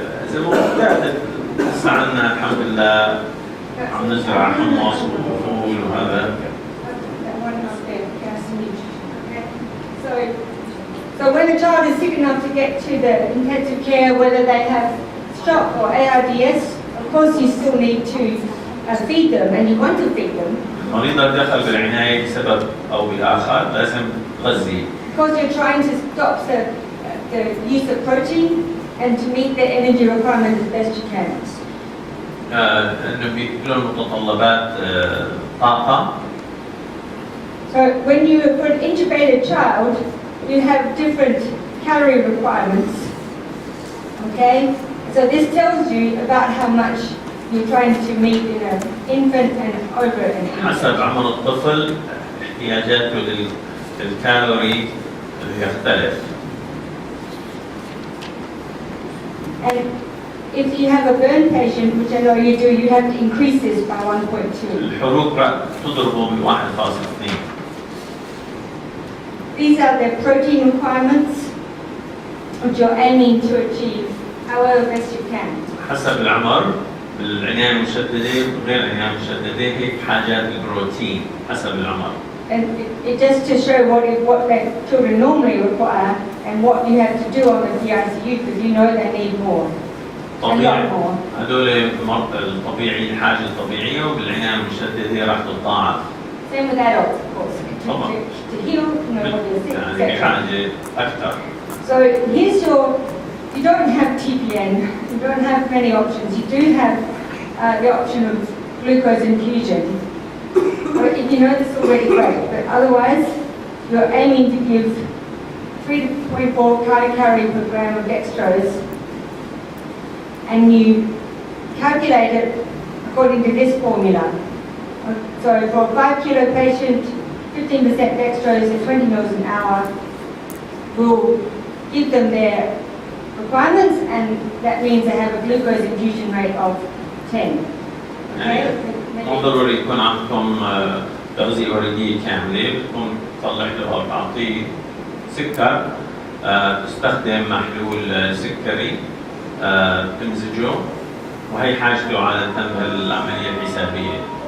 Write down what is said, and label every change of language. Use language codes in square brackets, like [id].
[ar] إذا ما بدأت هسه عندنا الحمد لله عم نزرع حمص وفول وهذا. [en] That one up there, PICU nutrition. Okay. So when a child is sick enough to get to the intensive care, whether they have shock or ARDS, of course you still need to feed them and you want to feed them. [ar] المريض دخل بالعناية بسبب أو بآخر لازم تغذي. [en] Because you're trying to stop the use of protein and to meet the energy requirement as best you can. [ar] إنه بيكون متطلبات طاقة. [en] So when you for an intubated child, you have different calorie requirements. Okay, so this tells you about how much you're trying to meet in an infant and over an infant. [ar] حسب عمر الطفل احتياجاته للكالوري يختلف. [en] And if you have a burn patient, which I know you do, you have to increase this by 1.2. [ar] الحروق تضربه ب 1.2. [en] These are the protein requirements which you're aiming to achieve however best you can. [ar] حسب العمر بالعناية المشددة وغير العناية المشددة هيك حاجات البروتين حسب العمر. [en] And it just to show what the children normally require and what you have to do on the PICU because you know they need more. A lot [ar] طبيعي [en] more. [ar] هدول المرضى الطبيعي الحاجة الطبيعية وبالعناية المشددة راح تتضاعف. [en] Same with adults, of course. [ar] طبعا. [en] To heal, you know, what you're sick, [ar] يعني [en] etc. [ar] بحاجة أكثر. [en] So here's you don't have TPN, you don't have many options. You do have the option of glucose infusion. But if you know this already, great. But otherwise, you're aiming to give 3 to 24 kilocalorie per gram of dextrose, and you calculate it according to this formula. So for a 5 kilo patient, 15% dextrose at 20 mils an hour will give them their requirements, and that means they have a glucose infusion rate of 10. [ar] يعني مو ضروري يكون عندكم تغذية وردية كاملة، بتكون طلعتوها بتعطيه سكر، تستخدم محلول سكري تمزجه، وهي حاجته عادة بالعملية الحسابية.